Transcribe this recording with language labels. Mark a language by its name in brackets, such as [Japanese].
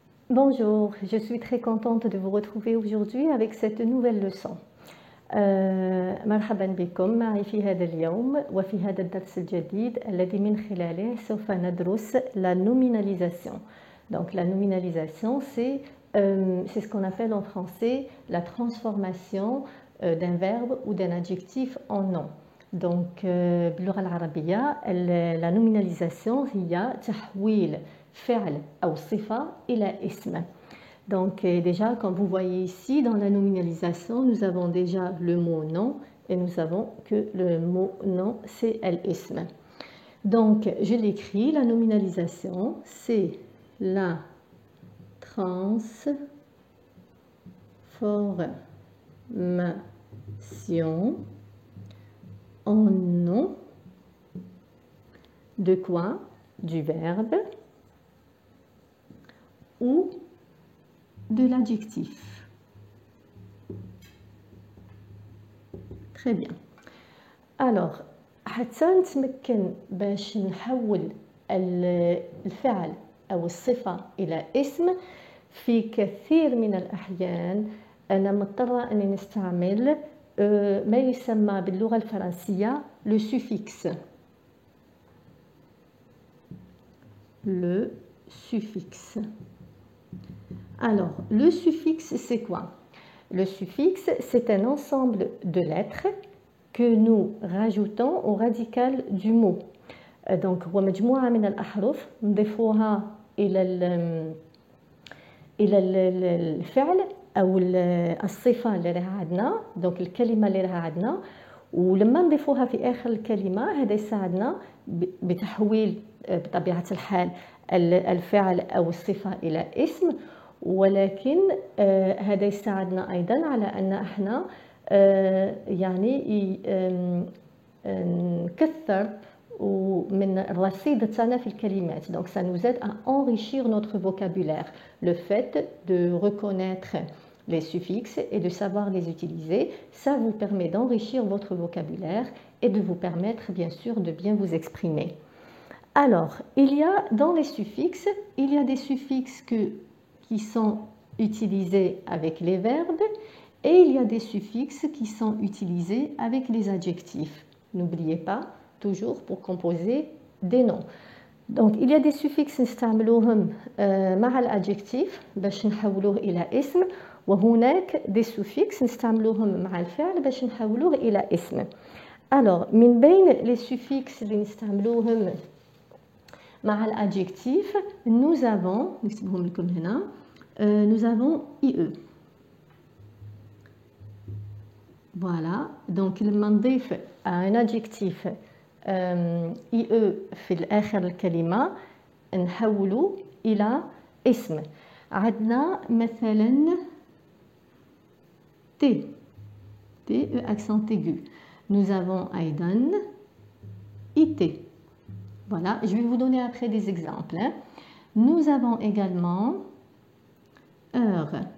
[French] Bonjour, je suis très contente de vous retrouver aujourd'hui avec cette nouvelle leçon. [Arabic] مرحبا بكم معي في هذا اليوم وفي هذا الدرس الجديد الذي من خلاله سوف ندرس la nominalisation. [French] Donc la nominalisation c'est ce qu'on appelle en français la transformation d'un verbe ou d'un adjectif en nom. [Arabic] Donc باللغة العربية la nominalisation هي تحويل فعل أو صفة إلى اسم. [French] Donc déjà, comme vous voyez ici, dans la nominalisation, nous avons déjà le mot nom et nous savons que le mot nom, c'est al-ism. Donc, je l'écris, la nominalisation, c'est la transformation en nom de quoi? Du verbe ou de l'adjectif. Très bien. [Arabic] Alors, حتى نتمكن باش نحول الفعل أو الصفة إلى اسم في كثير من الأحيان أنا مضطرة أني نستعمل ما يسمى باللغة الفرنسية le suffixe. [French] Le suffixe. Alors, le suffixe, c'est quoi? Le suffixe, c'est un ensemble de lettres que nous rajoutons au radical du mot. [Arabic] Donc, هو مجموعة من الأحرف نضيفوها إلى الفعل أو الصفة اللي راها عندنا، donc الكلمة اللي راها عندنا، ولما نضيفوها في آخر الكلمة هذا يساعدنا بتحويل بطبيعة الحال الفعل أو الصفة إلى اسم. ولكن هذا يساعدنا أيضا على أن احنا يعني نكثر من الرصيد تاعنا في الكلمات. [French] Donc ça nous aide à enrichir notre vocabulaire. Le fait de reconnaître les suffixes et de savoir les utiliser, ça vous permet d'enrichir votre vocabulaire et de vous permettre bien sûr de bien vous exprimer. Alors, il y a dans les suffixes, il y a des suffixes qui sont utilisés avec les verbes et il y a des suffixes qui sont utilisés avec les adjectifs. N'oubliez pas, toujours pour composer des noms. Donc il y a des suffixes [Arabic] نستعملوهم مع الادجكتيف باش نحولوه إلى اسم، وهناك des suffixes نستعملوهم مع الفعل باش نحولوه إلى اسم. Alors من بين les suffixes اللي نستعملوهم مع الادجكتيف [French] nous avons [Arabic] نكتبهم لكم هنا [French] nous avons IE. Voilà, donc [Arabic] لما نضيف [French] un adjectif IE [Arabic] في آخر الكلمة نحوله إلى اسم. عندنا مثلا [French] T accent aigu. Nous avons [Arabic] أيضا [French] IT. Voilà, je vais vous donner après des exemples. Nous avons également heure.